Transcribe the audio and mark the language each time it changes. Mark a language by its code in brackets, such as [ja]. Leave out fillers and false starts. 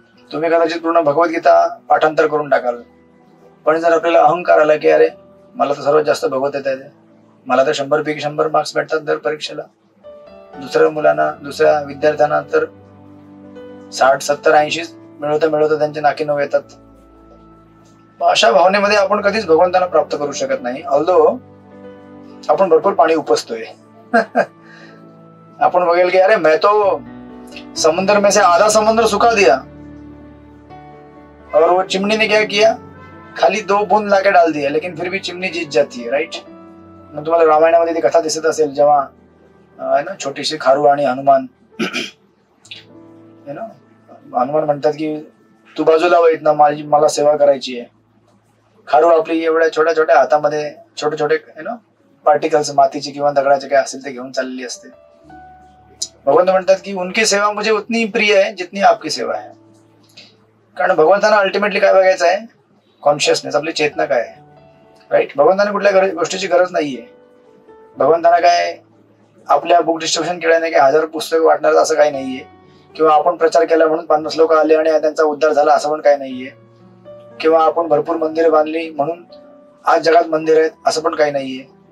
[mr] तुम्ही कदाचित पूर्ण भगवद्गीता पाठांतर करून टाकाल पण जर आपल्याला अहंकार आला की अरे मला तर सर्वात जास्त भगवत येत आहे, मला तर 100 पैकी 100 मार्क्स भेटतात दर परीक्षेला, दुसऱ्या विद्यार्थ्यांना तर 60, 70, 80 मिळवता त्यांचे नाकी नऊ येतात. अशा भावनेमध्ये आपण कधीच भगवंतांना प्राप्त करू शकत नाही. ऑल्दो आपण भरपूर पाणी उपसतोय. आपण बघेल की [hi] अरे मैं तो समुद्र में से आधा समुद्र सुखा दिया और वो चिमनी ने क्या किया, खाली 2 बूंद लाके डाल दिया लेकिन फिर भी चिमनी जीत जाती है, राइट. [mr] मग तुम्हाला रामायणामध्ये ती कथा दिसत असेल जेव्हा छोटीशी खारू आणि हनुमान हनुमान म्हणतात की तू बाजूला वैत ना मला सेवा करायची आहे. खारू आपली एवढ्या छोट्या छोट्या हातामध्ये छोटे छोटे पार्टिकल्स मातीचे किंवा दगडाचे काय असेल ते घेऊन चाललेली असते. भगवंत म्हणतात की [hi] उनकी सेवा मुझे उतनी प्रिय है जितनी आपकी सेवा है. [mr] कारण भगवंतांना अल्टिमेटली काय बघायचं आहे? कॉन्शियसनेस, आपली चेतना काय आहे, राईट. भगवंतांना कुठल्या गोष्टीची गरज नाहीये. भगवंतांना काय आपल्या बुक डिस्ट्रीब्युशन केल्याने काय 1000 पुस्तकं वाटणार असं काही नाहीये, किंवा आपण प्रचार केला म्हणून 50 लोक आले आणि त्यांचा उद्धार झाला असं पण काही नाहीये, किंवा आपण भरपूर मंदिरे बांधली म्हणून आज जगात मंदिर आहेत असं पण काही नाहीये.